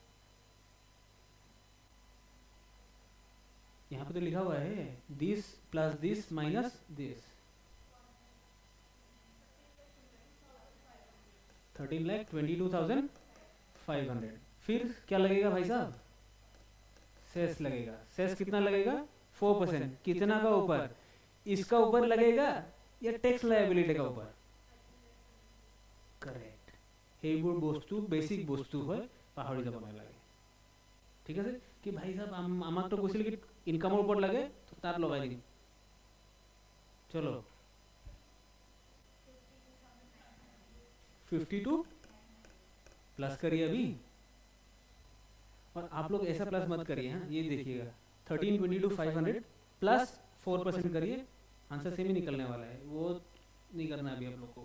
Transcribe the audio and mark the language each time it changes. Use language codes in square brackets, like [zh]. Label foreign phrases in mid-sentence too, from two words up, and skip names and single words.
[hi] यहाँ पे तो लिखा हुआ है [en] this plus this minus this, [hi] 13,22,500। फिर क्या लगेगा भाई साहब, सेस लगेगा। सेस कितना लगेगा, 4%, कितना का ऊपर, इसका ऊपर लगेगा या [en] tax liability [hi] का ऊपर, करेक्ट। [as] সেইবোৰ বস্তু বেসিক বস্তু হয়, পাহৰি যাব নালাগে, ঠিক আছে। কি ভাই সাহেব আমাক তো কৈছিল কি ইনকামৰ ওপৰত লাগে, তো তাত লগাই দিম, চলো [hi] 52 प्लस करिए अभी, और आप लोग ऐसा प्लस मत करिए, हाँ ये देखिएगा 13,22,500 प्लस 4% करिए, [en] answer same [hi] ही निकलने वाला है, वो नहीं करना अभी आप लोग को।